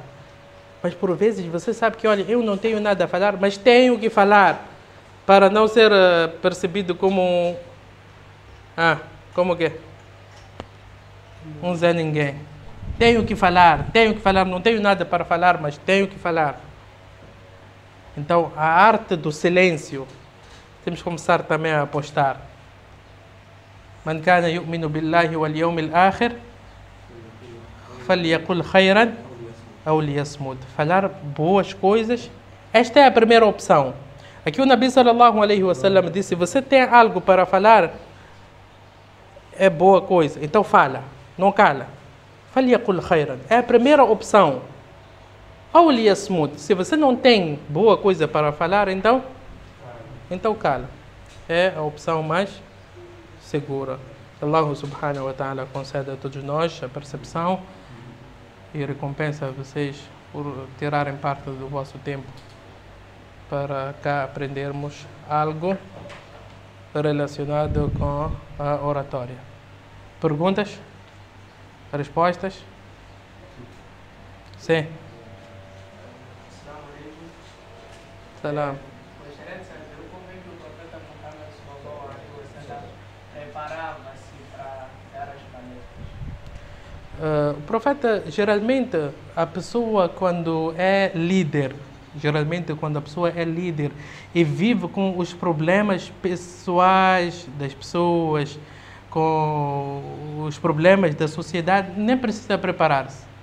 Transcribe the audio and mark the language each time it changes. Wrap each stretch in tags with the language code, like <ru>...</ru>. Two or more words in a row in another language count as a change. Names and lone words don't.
<pt>Mas por vezes você sabe que, olha, eu não tenho nada a falar, mas tenho que falar para não ser percebido como como que? Um Zé Ninguém. Tenho que falar, não tenho nada para falar, mas tenho que falar. Então, a arte do silêncio, temos que começar também a apostar.</pt> <ar>من كان يؤمن بالله واليوم الآخر فليقل خيرا أو ليصمت.</ar> <pt>Falar boas coisas. Esta é a primeira opção. Aqui o</pt> <ar>نبي صلى الله عليه وسلم</ar> <pt>disse: você tem algo para falar, é boa coisa, então fala, não cala.</pt> <ar>فليقل خيرا.</ar> <pt>É a primeira opção.</pt> <ar>أو ليصمت.</ar> <pt>Se você não tem boa coisa para falar, então cala. É a opção mais segura.</pt> <ar>الله سبحانه وتعالى</ar> <pt>concede a todos nós a percepção e recompensa a vocês por tirarem parte do vosso tempo para cá aprendermos algo relacionado com a oratória. Perguntas? Respostas? Sim. Salam. Gostaria de saber como é que o profeta Muhammad</pt> <ar>صلى الله عليه وسلم</ar> <pt>preparava-se para dar as palestras? O profeta, geralmente, a pessoa quando é líder, e vive com os problemas pessoais das pessoas, com os problemas da sociedade, nem precisa preparar-se.</pt>